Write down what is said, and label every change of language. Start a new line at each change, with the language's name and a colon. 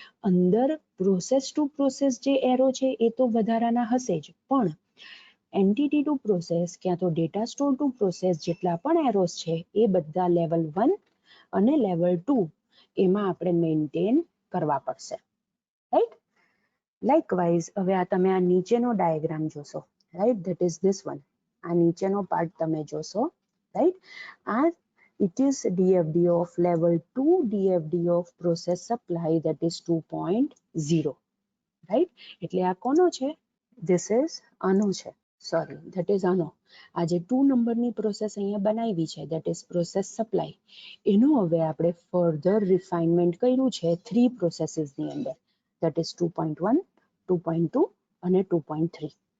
Gujarati: અંદર process two process જે arrow છે એ તો વધારાના હશે જ, પણ એન્ટિટી ટુ પ્રોસેસ ક્યાં તો ડેટા સ્ટોર ટુ પ્રોસેસ જેટલા પણ એરોસ છે એ બધા લેવલ 1 અને લેવલ 2 એમાં આપણે મેન્ટેન કરવા પડશે, રાઈટ. લાઇકવાઇઝ હવે આ તમે આ નીચેનો ડાયાગ્રામ જોશો, right, that is this one. આ નીચેનો પાર્ટ તમે જોશો, રાઈટ.
English: આ it is DFD of level 2 DFD of process supply, that is 2.0, right.
Gujarati: એટલે આ કોનો છે?
English: this is
Gujarati: આનો છે, સોરી,
English: that is
Gujarati: આનો. આ જે 2 નંબરની પ્રોસેસ અહીંયા બનાવી છે,
English: that is process supply,
Gujarati: એનું હવે આપણે ફર્ધર રિફાઇનમેન્ટ કર્યું છે 3 પ્રોસેસીસની અંદર,
English: that is 2.1,
Gujarati: 2.2 અને 2.3.